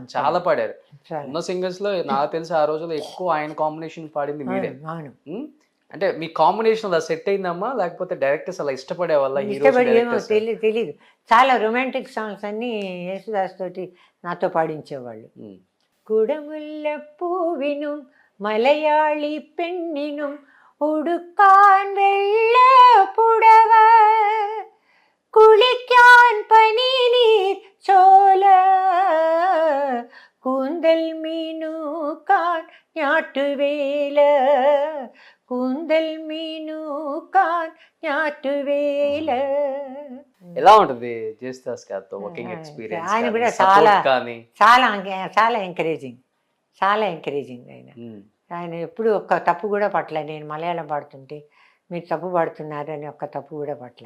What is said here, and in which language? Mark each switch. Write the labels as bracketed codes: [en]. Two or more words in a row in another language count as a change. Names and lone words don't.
[te] చాలా పాడారు. చాలా. ఉన్న సింగర్స్‌లో నాకు తెలిసి ఆ రోజుల్లో ఎక్కువ ఆయన కాంబినేషన్ పాడింది మీరే. అవును, అవును. హ్మ్. అంటే మీ కాంబినేషన్ అలా సెట్ అయిందమ్మా? లేకపోతే డైరెక్టర్స్ అలా ఇష్టపడేవాళ్ళా హీరోస్, ఇష్టపడి ఏమో డైరెక్టర్స్? తెలీదు. చాలా [en] romantic songs [te] అన్నీ యేసుదాస్ తోటి నాతో పాడించేవాళ్ళు. హ్మ్. [ml] കുടമുല്ല പൂവിനും മലയാളി പെണ്ണിനും ഉടുക്കാൻ വെള്ള പുടവ കുളിക്കാൻ പനിനീർ ചോല കൂന്തൽ മീനൂക്കാൻ ഞാട്ടുവേല കൂന്തൽ మీనూకాన్ ഞാറ്റുവേല. [te] ఎలా ఉంటది 'జేసుదాస్' గారితో [en] working experience [te] ఆయన కానీ, కూడా సపోర్ట్ కానీ? చాలా ఎంకరేజింగ్. చాలా ఎంకరేజింగ్ ఆయన. హ్మ్. ఆయన ఎప్పుడు ఒక్క తప్పు కూడా పట్టలే. నేను మలయాళం పాడుతుంటే మీరు తప్పు పాడుతున్నారు అని ఒక్క తప్పు కూడా పట్టలే.